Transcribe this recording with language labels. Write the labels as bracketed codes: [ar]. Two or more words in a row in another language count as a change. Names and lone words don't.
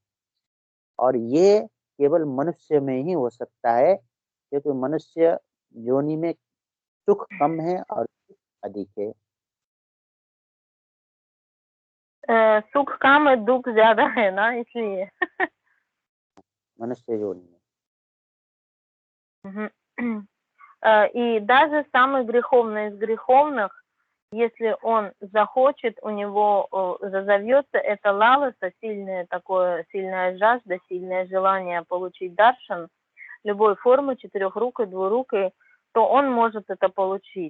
[hi] और ये केवल मनुष्य में ही हो सकता है, क्योंकि मनुष्य योनि में सुख कम है और अधिक है। सुख कम है, दुख ज्यादा है ना, इसलिए मनुष्य योनि में। [ru] И даже самый греховный из греховных Если он захочет, у него разовьется это лаласа, сильная жажда, сильное желание получить даршан любой формы, четырехрукой, двурукой, то он может это получить.